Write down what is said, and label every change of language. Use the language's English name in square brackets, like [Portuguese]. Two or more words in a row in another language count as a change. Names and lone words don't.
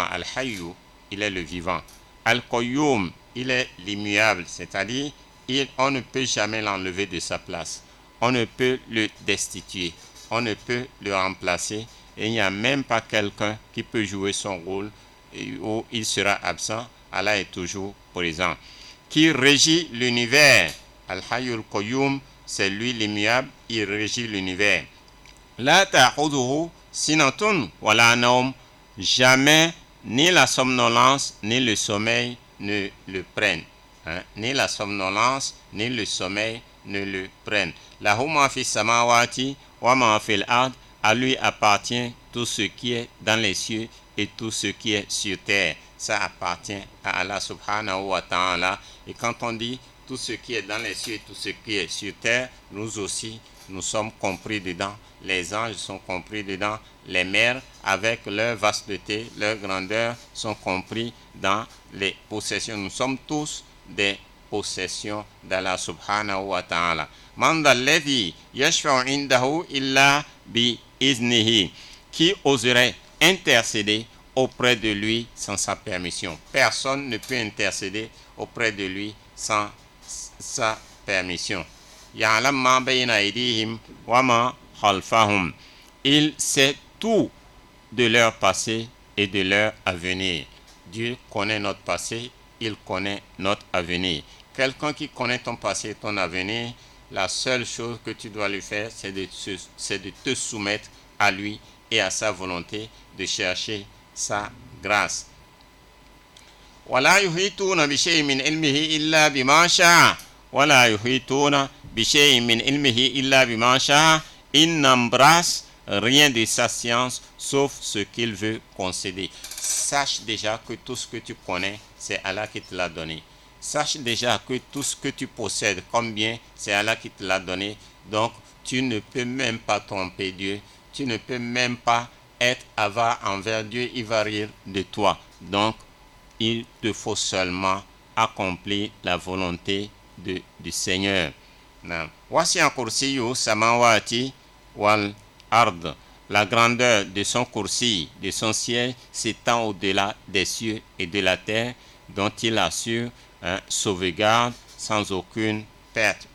[French] Al-Hayyu, il est le vivant. Al-Qayyum, il est l'immuable, c'est-à-dire on ne peut jamais l'enlever de sa place. On ne peut le destituer. On ne peut le remplacer. Et il n'y a même pas quelqu'un qui peut jouer son rôle où il sera absent. Allah est toujours présent. Qui régit l'univers. [Arabic] الحي القيوم, [French] c'est lui l'immuable, il régit l'univers. [Arabic] لا تأخذه سنة ولا نوم. [French] Jamais ni la somnolence ni le sommeil ne le prennent. Ni la somnolence ni le sommeil ne le prennent. [Arabic] له ما في السماوات وما في الأرض. [French] À lui appartient tout ce qui est dans les cieux et tout ce qui est sur terre. Ça appartient à Allah [Arabic] سبحانه وتعالى. [French] Et quand on dit tout ce qui est dans les cieux et tout ce qui est sur terre, nous aussi, nous sommes compris dedans. Les anges sont compris dedans. Les mers, avec leur vasteté, leur grandeur, sont compris dans les possessions. Nous sommes tous des possessions d'Allah [Arabic] سبحانه وتعالى. من ذا الذي يشفع عنده إلا بإذنه. [French] Qui oserait intercéder auprès de lui sans sa permission? Personne ne peut intercéder auprès de lui sans sa permission. [Arabic] يعلم ما بين أيديهم وما خلفهم. [French] Il sait tout de leur passé et de leur avenir. Dieu connaît notre passé, il connaît notre avenir. Quelqu'un qui connaît ton passé et ton avenir, la seule chose que tu dois lui faire, c'est de te soumettre à lui et à sa volonté, de chercher sa grâce. [Arabic] وَلَا يُحِيطُونَ بِشَيْءٍ مِّنْ عِلْمِهِ إِلَّا بِمَا شَاءَ وَلَا يُحِيطُونَ بِشَيْءٍ مِّنْ عِلْمِهِ إِلَّا بِمَا شَاءَ. [French] Il n'embrasse rien de sa science sauf ce qu'il veut concéder. Sache déjà que tout ce que tu connais, c'est Allah qui te l'a donné. Sache déjà que tout ce que tu possèdes comme bien, c'est Allah qui te l'a donné. Donc, tu ne peux même pas tromper Dieu. Tu ne peux même pas être avare envers Dieu. Il va rire de toi. Donc, il te faut seulement accomplir la volonté du Seigneur. [Arabic] وسع كرسيه السماوات والأرض. [French] La grandeur de son kursi, de son siège, s'étend au-delà des cieux et de la terre, dont il assure sauvegarde sans aucune perte.